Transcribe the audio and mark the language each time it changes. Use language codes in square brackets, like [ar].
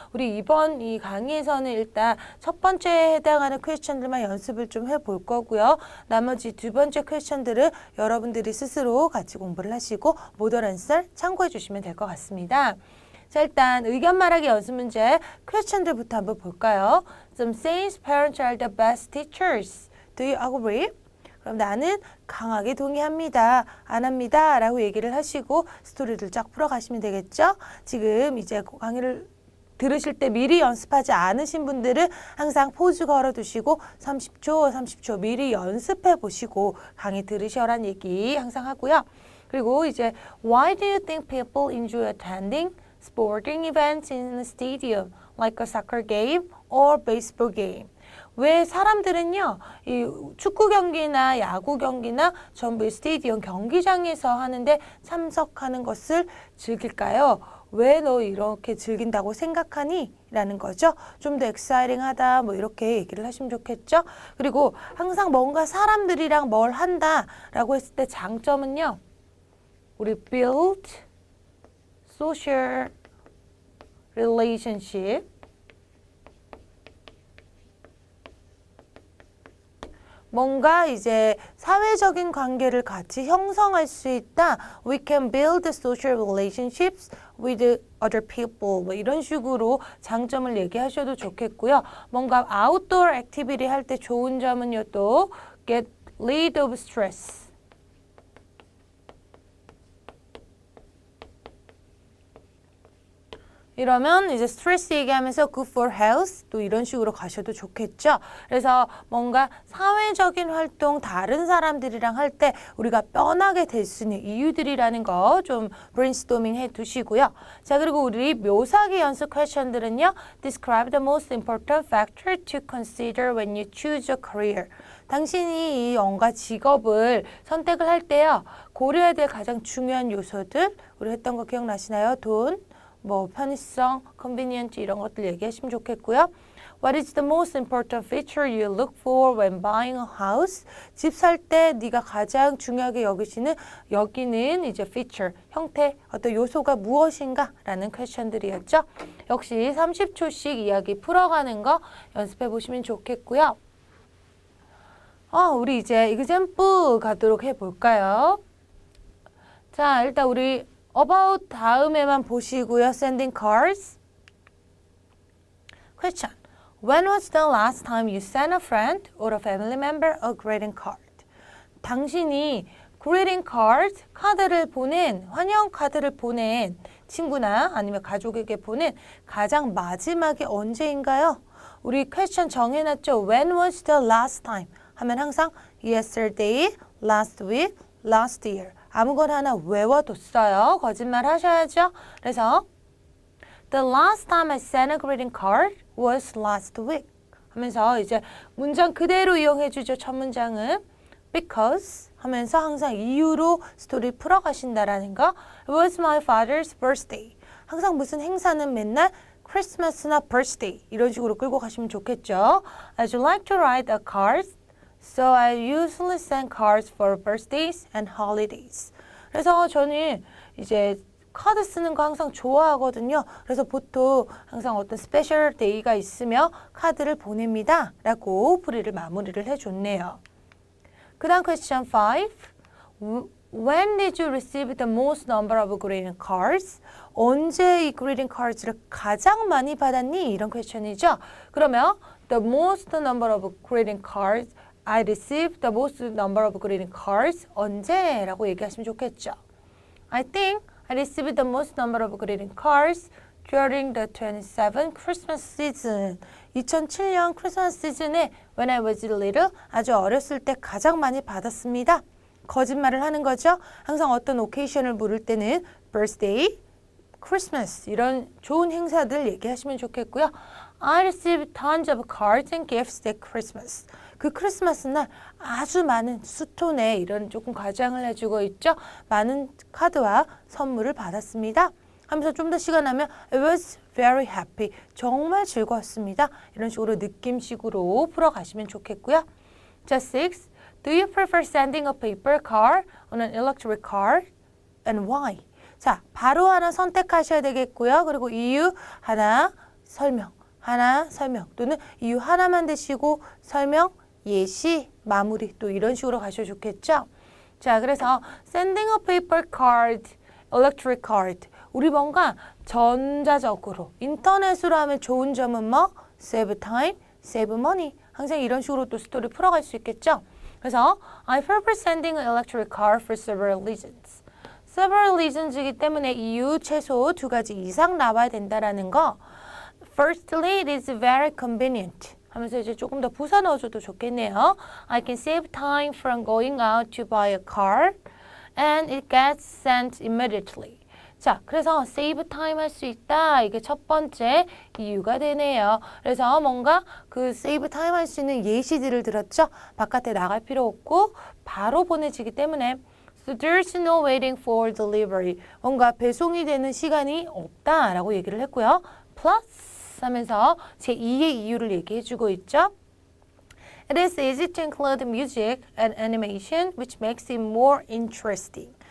[ko] 우리 이번 이 강의에서는 일단 첫 번째에 해당하는 퀘스천들만 연습을 좀 해볼 거고요. 나머지 두 번째 퀘스천들은 여러분들이 스스로 같이 공부를 하시고 모델 앤서 참고해 주시면 될 것 같습니다. 자, 일단 의견 말하기 연습 문제 퀘스천들부터 한번 볼까요? [en] Some says parents are the best teachers. Do you agree? [ko] 그럼 나는 강하게 동의합니다. 안 합니다. 라고 얘기를 하시고 스토리를 쫙 풀어가시면 되겠죠? 지금 이제 강의를 들으실 때 미리 연습하지 않으신 분들은 항상 포즈 걸어두시고 30초 미리 연습해 보시고 강의 들으셔란 얘기 항상 하고요. 그리고 이제 [en] Why do you think people enjoy attending sporting events in a stadium like a soccer game or baseball game? [ko] 왜 사람들은요, 이 축구 경기나 야구 경기나 전부 스테디움 경기장에서 하는데 참석하는 것을 즐길까요? 왜 너 이렇게 즐긴다고 생각하니? 라는 거죠. 좀 더 엑사이팅하다 뭐 이렇게 얘기를 하시면 좋겠죠. 그리고 항상 뭔가 사람들이랑 뭘 한다 라고 했을 때 장점은요. 우리 [en] build social relationship [ko] 뭔가 이제 사회적인 관계를 같이 형성할 수 있다. [en] We can build social relationships with other people. [ko] 뭐 이런 식으로 장점을 얘기하셔도 좋겠고요. 뭔가 아웃도어 액티비티 할 때 좋은 점은요. [en] 또 get rid of stress. [ko] 이러면 이제 스트레스 얘기하면서 [en] good for health [ko] 또 이런 식으로 가셔도 좋겠죠. 그래서 뭔가 사회적인 활동 다른 사람들이랑 할 때 우리가 뻔하게 될 수 있는 이유들이라는 거 좀 브레인스토밍 해 두시고요. 자, 그리고 우리 묘사기 연습 퀘스천들은요. [en] Describe the most important factor to consider when you choose a career. [ko] 당신이 이 뭔가 직업을 선택을 할 때요. 고려해야 될 가장 중요한 요소들 우리 했던 거 기억나시나요? 돈, 뭐 편의성, convenient 이런 것들 얘기하시면 좋겠고요. [en] What is the most important feature you look for when buying a house? [ko] 집 살 때 네가 가장 중요하게 여기는 이제 feature, 형태, 어떤 요소가 무엇인가? 라는 퀘스천들이었죠. 역시 30초씩 이야기 풀어가는 거 연습해 보시면 좋겠고요. 우리 이제 example 가도록 해볼까요? 자, 일단 우리 about 다음에만 보시고요. [en] sending cards. Question. When was the last time you sent a friend or a family member a greeting card? [ko] 당신이 greeting card, 카드를 보낸, 환영 카드를 보낸 친구나 아니면 가족에게 보낸 가장 마지막이 언제인가요? 우리 question 정해놨죠. [en] When was the last time? 하면 항상 yesterday, last week, last year. [ko] 아무거나 하나 외워뒀어요. 거짓말 하셔야죠. [en] 그래서 The last time I sent a greeting card was last week. [ko] 하면서 이제 문장 그대로 이용해주죠. 첫 문장은 because 하면서 항상 이유로 스토리 풀어가신다라는 거. [en] It was my father's birthday. [ko] 항상 무슨 행사는 맨날 크리스마스나 birthday 이런 식으로 끌고 가시면 좋겠죠. [en] I'd like to write a card, so I usually send cards for birthdays and holidays. [ko] 그래서 저는 이제 카드 쓰는 거 항상 좋아하거든요. 그래서 보통 항상 어떤 스페셜 데이가 있으며 카드를 보냅니다. 라고 풀이를 마무리를 해줬네요. 그 다음 question 5. [en] When did you receive the most number of greeting cards? [ko] 언제 이 greeting cards를 가장 많이 받았니? 이런 question이죠. [en] 그러면 the most number of greeting cards I received the most number of greeting cards [ko] 언제? 라고 얘기하시면 좋겠죠. [en] I think I received the most number of greeting cards during the 27 Christmas season. [ko] 2007년 크리스마스 시즌에 [en] when I was little, [ko] 아주 어렸을 때 가장 많이 받았습니다. 거짓말을 하는 거죠. 항상 어떤 오케이션을 물을 때는 birthday, Christmas 이런 좋은 행사들 얘기하시면 좋겠고요. [en] I received tons of cards and gifts at Christmas. [ko] 그 크리스마스 날 아주 많은 수토네 이런 조금 과장을 해주고 있죠. 많은 카드와 선물을 받았습니다. 하면서 좀 더 시간 나면 [en] I was very happy. [ko] 정말 즐거웠습니다. 이런 식으로 느낌식으로 풀어가시면 좋겠고요. 자, 6. [en] Do you prefer sending a paper card on an electric card? And why? [ko] 자, 바로 하나 선택하셔야 되겠고요. 그리고 이유 하나 설명, 하나 설명 또는 이유 하나만 대시고 설명, 예시, 마무리 또 이런 식으로 가셔도 좋겠죠. 자, 그래서 sending a paper card, electric card 우리 뭔가 전자적으로 인터넷으로 하면 좋은 점은 뭐? [en] save time, save money [ko] 항상 이런 식으로 또 스토리 풀어갈 수 있겠죠. [en] 그래서 I prefer sending an electric card for several reasons. [ko] several reasons이기 때문에 이유 최소 2가지 이상 나와야 된다라는 거. [en] Firstly, it is very convenient. [ko] 하면서 이제 조금 더 부사 넣어줘도 좋겠네요. [en] I can save time from going out to buy a card and it gets sent immediately. [ko] 자, 그래서 save time 할 수 있다. 이게 첫 번째 이유가 되네요. 그래서 뭔가 그 save time 할 수 있는 예시들을 들었죠. 바깥에 나갈 필요 없고 바로 보내지기 때문에 [en] So there's no waiting for delivery. [ko] 뭔가 배송이 되는 시간이 없다라고 얘기를 했고요. Plus 하면서 제2의 이유를 얘기해주고 있죠. [en] It is easy to include music and animation which makes it more interesting.